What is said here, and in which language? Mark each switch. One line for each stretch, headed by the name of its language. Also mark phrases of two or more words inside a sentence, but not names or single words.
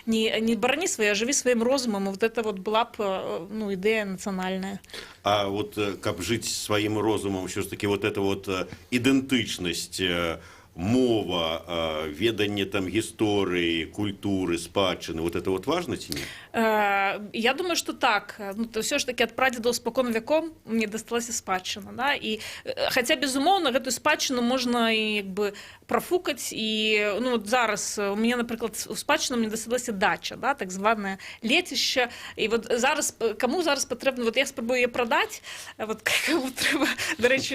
Belarusian: Не барані цани свае, жыві сваім розумам, і
Russian: вот это вот
Belarusian: была б ну, ідэя нацыянальная. А вот каб жыць сваім розумам, ўсё ж таки
Russian: вот эта вот
Belarusian: ідэнтычнасць, мова, веданне там гісторыі, культуры, спадчыны,
Russian: вот это вот важно ці не? Я думаю, что так.
Belarusian: Ну, то все ж таки от прадзедаў спакон вяком мне дасталася спадчына, да? І хаця безумоўна гэтую спадчыну можна і як бы профукаць, і ну вот зараз
Russian: у меня,
Belarusian: напрыклад, у спадчыну мне дасталася дача, да, так званае лецішча, і вот зараз каму зараз патрэбна, вот я спрабую яе прадаць, вот каму трэба, дарэчы,